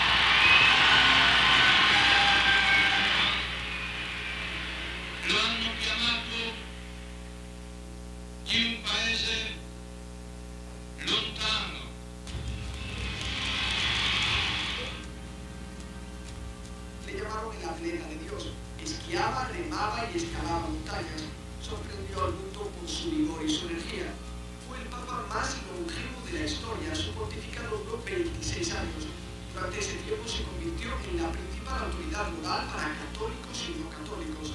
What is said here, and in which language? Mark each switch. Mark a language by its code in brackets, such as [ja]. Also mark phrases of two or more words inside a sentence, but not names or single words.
[it] Lo hanno chiamato di un paese lontano. [es] Le llamaron el atleta de Dios. Esquiaba, remaba y escalaba montañas. Sorprendió al mundo con su vigor y su energía. Fue el papa más longevo de la historia. Su pontificado duró 26 años. Durante ese tiempo se convirtió en la principal autoridad moral para católicos y no católicos.